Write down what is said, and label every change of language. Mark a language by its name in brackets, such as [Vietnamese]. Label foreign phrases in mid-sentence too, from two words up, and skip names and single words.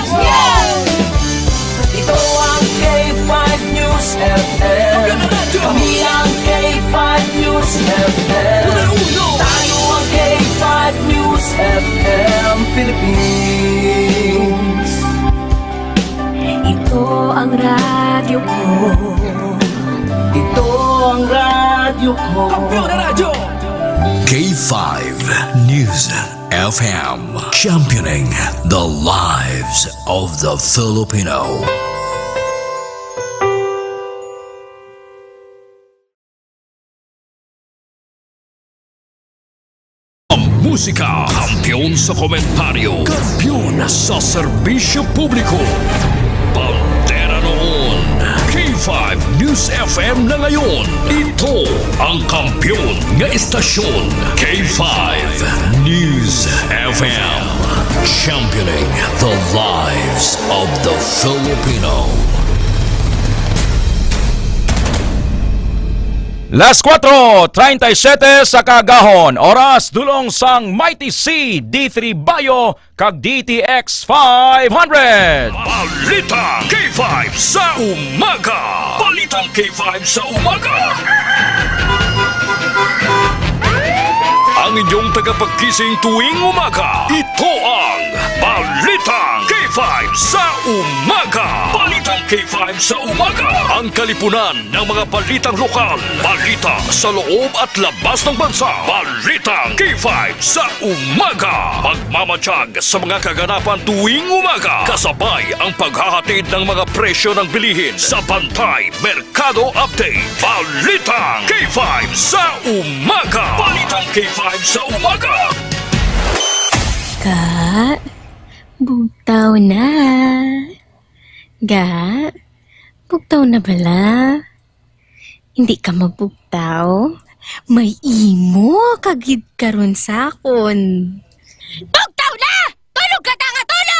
[Filipino] Ito ang K5 News FM, kami ang K5 News FM, tayo ang K5 News FM Philippines. Ito ang radyo ko, ito ang radyo ko, kampyon na radyo. [English] K5 News FM, championing the lives of the Filipino. [Filipino] Ang musika, kampiyon sa komentaryo, kampiyon sa serbisyo publiko. Bandera noon, K5 K5 News FM na ngayon. Ito ang kampiyon nga istasyon. K5 News FM. [English] Championing the lives of the Filipino. [Hiligaynon] Las 4:37 sa kagahon, oras dulong sang Mighty C, D3 Bayo, kag DTX 500. [Filipino] Balitang K5 sa umaga. Balitang K5 sa umaga. Ang inyong tagapagkising tuwing umaga. Ito ang Balitang K5 sa umaga. Balitang K5 sa umaga. Ang kalipunan ng mga balitang lokal. Balita sa loob at labas ng bansa. Balitang K5 sa umaga. Pagmamatsyag sa mga kaganapan tuwing umaga. Kasabay ang paghahatid ng mga presyo ng bilihin sa Bantay Merkado Update. Balitang K5 sa umaga. Balitang K5 sa umaga. [Hiligaynon] Ga, bugtaw na. Ga, bugtaw na bala. Hindi ka magbugtaw? May imo kagid karon sakon. Bugtaw na! Tulog ka ta nga tulog!